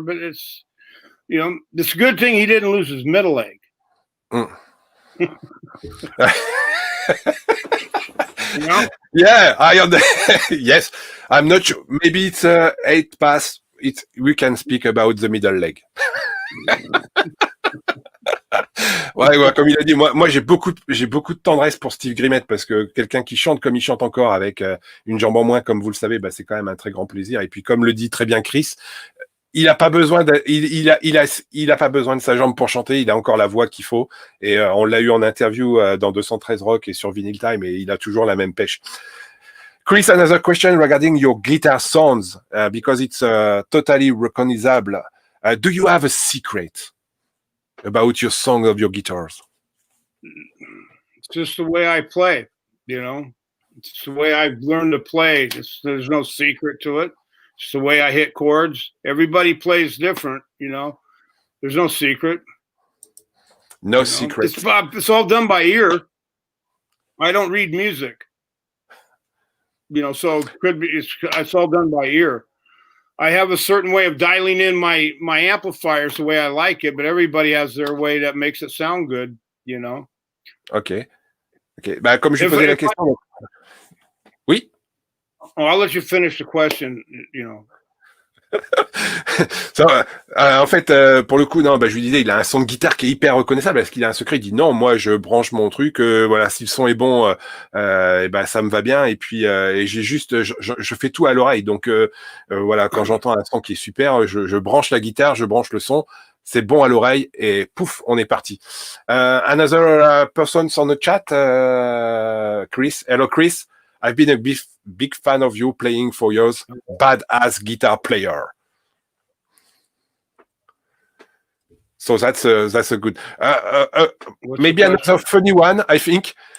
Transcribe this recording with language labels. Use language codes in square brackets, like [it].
[en] But it's a good thing he didn't lose his middle leg. Yeah, yes, I'm not sure. Maybe it's 8 pass. We can speak about the middle leg. [fr] Ouais, comme il a dit, moi j'ai beaucoup de tendresse pour Steve Grimmett, parce que quelqu'un qui chante comme il chante encore, avec une jambe en moins, comme vous le savez, c'est quand même un très grand plaisir. Et puis, comme le dit très bien Chris, il a pas besoin il a pas besoin de sa jambe pour chanter. Il a encore la voix qu'il faut, et on l'a eu en interview dans 213 Rock et sur Vinyl Time, et il a toujours la même pêche. [en] Chris, another question regarding your guitar sounds, because it's totally recognizable. Do you have a secret about your song of your guitars? It's just the way I play, It's the way I've learned to play. There's no secret to it. It's the way I hit chords. Everybody plays different, There's no secret. No secret. It's all done by ear. I don't read music. So it could be it's all done by ear. I have a certain way of dialing in my amplifiers the way I like it, but everybody has their way that makes it sound good, [fr] Ok. Ok. Bah, comme je [en] If- [fr] posais la [en] if [fr] question. Oui. [en] Oh, I'll let you finish the question. You know. [fr] Ça, en fait, pour le coup, non, bah, je lui disais, il a un son de guitare qui est hyper reconnaissable parce qu'il a un secret. Il dit non, moi, je branche mon truc. Voilà, si le son est bon, et ben ça me va bien. Et puis, et j'ai juste, je fais tout à l'oreille. Donc, voilà, quand j'entends un son qui est super, je branche la guitare, je branche le son. C'est bon à l'oreille et pouf, on est parti. [en] Another person on the chat, Chris. Hello, Chris. I've been a big fan of you playing for years. Badass guitar player. So that's a good. Maybe another funny one. I think.